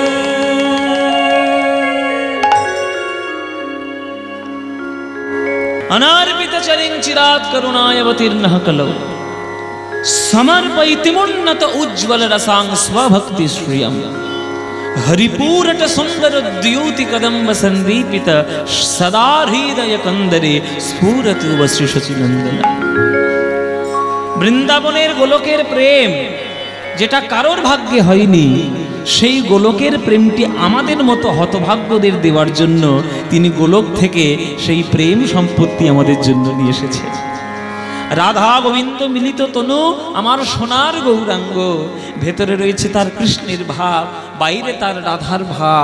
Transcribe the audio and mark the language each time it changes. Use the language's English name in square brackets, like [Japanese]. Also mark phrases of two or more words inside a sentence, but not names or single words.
[Sanskrit] अनार्पितचरेण चिरात् करुणायावतीर्णः कलौ समर्पयितुमुन्नत उज्ज्वलरसां स्वभक्ति श्रियं हरिपूरट सुंदर द्युति कदम्ब संदीपित सदा हृदय कंदरे स्फुरतु वः श्री शचीनंदन। [Bangla] বৃন্দাবনের গোলকের প্রেম যেটা কারোর ভাগ্যে হয়নি, সেই গোলকের প্রেমটি আমাদের মতো হতভাগ্যদের দেওয়ার জন্য তিনি গোলক থেকে সেই প্রেম সম্পত্তি আমাদের জন্য নিয়ে এসেছে। রাধা গোবিন্দ মিলিত তনু আমার সোনার গৌরাঙ্গ, ভেতরে রয়েছে তার কৃষ্ণের ভাব, বাইরে তার রাধার ভাব।